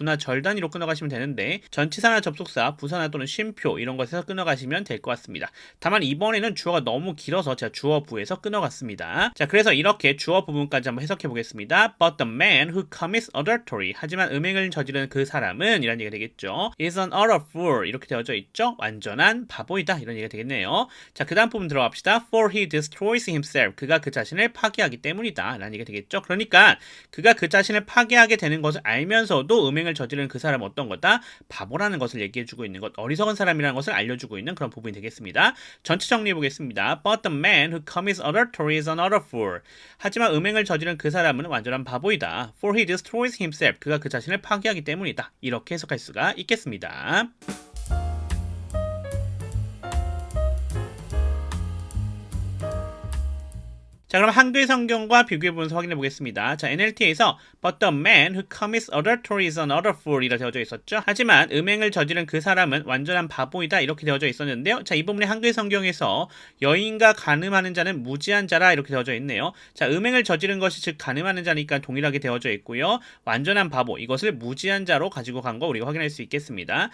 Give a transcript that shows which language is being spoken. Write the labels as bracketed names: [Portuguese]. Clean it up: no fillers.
[Korean] 구나 절 단위로 끊어가시면 되는데 전치사나 접속사, 부사나 또는 쉼표 이런 것에서 끊어가시면 될 것 같습니다. 다만 이번에는 주어가 너무 길어서 제가 주어 부에서 끊어갔습니다. 자, 그래서 이렇게 주어 부분까지 한번 해석해 보겠습니다. [English] But the man who commits adultery, [Korean] 하지만 음행을 저지르는 그 사람은 이런 얘기가 되겠죠. [English] is an utter fool, [Korean] 이렇게 되어져 있죠. 완전한 바보이다 이런 얘기가 되겠네요. 자, 그 다음 부분 들어갑시다. [English] For he destroys himself. [Korean] 그가 그 자신을 파괴하기 때문이다 라는 얘기가 되겠죠. 그러니까 그가 그 자신을 파괴하게 되는 것을 알면서도 음행을 저지르는 그 사람은 어떤 거다? 바보라는 것을 얘기해주고 있는 것, 어리석은 사람이라는 것을 알려주고 있는 그런 부분이 되겠습니다. 전체 정리해 보겠습니다. [English] But the man who commits adultery is an utter fool. [Korean] 하지만 음행을 저지르는 그 사람은 완전한 바보이다. [English] For he destroys himself. [Korean] 그가 그 자신을 파괴하기 때문이다. 이렇게 해석할 수가 있겠습니다. 자, 그럼 한글 성경과 비교해보면서 확인해 보겠습니다. [English] 자, NLT에서 But the man who commits adultery is an utter fool [Korean] 이라 되어져 있었죠. 하지만 음행을 저지른 그 사람은 완전한 바보이다 이렇게 되어져 있었는데요. 자, 이 부분의 한글 성경에서 여인과 간음하는 자는 무지한 자라 이렇게 되어져 있네요. 자, 음행을 저지른 것이 즉 간음하는 자니까 동일하게 되어져 있고요. 완전한 바보, 이것을 무지한 자로 가지고 간 거 우리가 확인할 수 있겠습니다.